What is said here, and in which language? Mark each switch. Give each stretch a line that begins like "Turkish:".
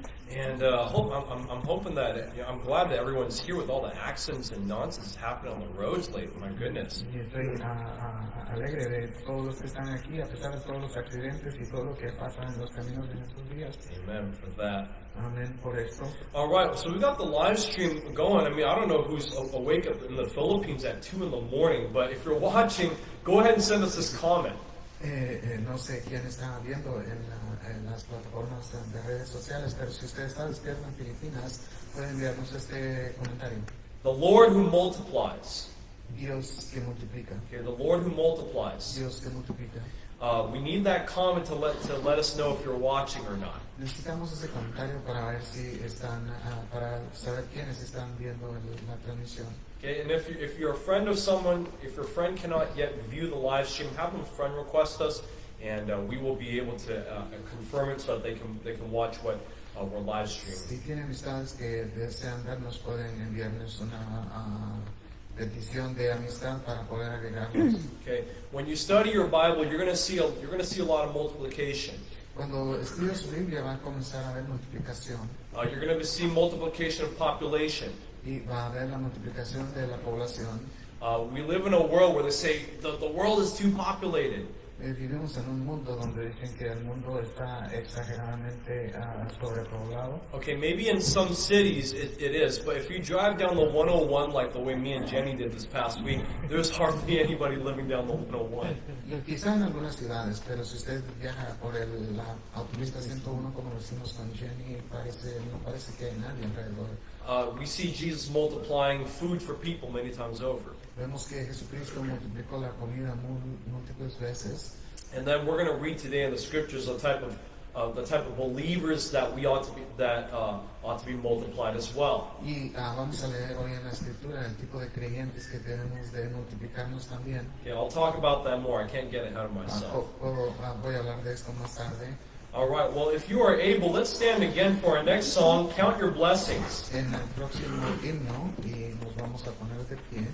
English: And I'm hoping that I'm glad that everyone's here with all the accidents and nonsense happening on the roads lately. My goodness.
Spanish: Y estoy alegre de todos los que están aquí, a pesar de todos los accidentes y todo lo que pasa en los caminos de nuestros días.
English: Amen for that.
Spanish: Amén por esto.
English: All right, so we got the live stream going. I mean, I don't know who's awake up in the Philippines at 2 in the morning, but if you're watching, go ahead and send us this comment.
Spanish: No sé quién está viendo en las plataformas de redes sociales, pero si usted está despierto en Filipinas, puede enviarnos este comentario.
English: The Lord who multiplies.
Spanish: Dios que multiplica.
English: Okay, the Lord who multiplies.
Spanish: Dios que multiplica.
English: We need that comment to let us know if you're watching or not.
Spanish: Necesitamos ese comentario para ver si están, para saber quiénes están viendo la transmisión.
English: Okay, and if you're a friend of someone, if your friend cannot yet view the live stream, have them friend request us, and we will be able to confirm it so that they can watch what we're live streaming.
Spanish: Si tienen amistades que desean vernos, pueden enviarnos una petición de amistad para poder agregarnos.
English: Okay, when you study your Bible, you're going to see a lot of multiplication.
Spanish: Cuando estudia su Biblia va a comenzar a haber multiplicación.
English: You're going to see multiplication of population.
Spanish: Y va a haber la multiplicación de la población.
English: We live in a world where they say the world is too populated.
Spanish: Vivimos en un mundo donde dicen que el mundo está exageradamente sobrepoblado.
English: Okay, maybe in some cities it is, but if you drive down the 101 like the way me and Jenny did this past week, there's hardly anybody living down the 101.
Spanish: Y quizá en algunas ciudades, pero si usted viaja por la autopista 101 como lo hicimos con Jenny, no parece que hay nadie alrededor.
English: We see Jesus multiplying food for people many times over.
Spanish: Vemos que Jesucristo multiplicó la comida múltiples veces.
English: And then we're going to read today in the scriptures the type of believers that we ought to be multiplied as well.
Spanish: Y vamos a leer hoy en la escritura el tipo de creyentes que debemos de multiplicarnos también.
English: Okay, I'll talk about that more. I can't get ahead of myself.
Spanish: Voy a hablar de esto más tarde.
English: All right. Well, if you are able, let's stand again for our next song. Count your blessings.
Spanish: En el próximo himno y nos vamos a poner de pie.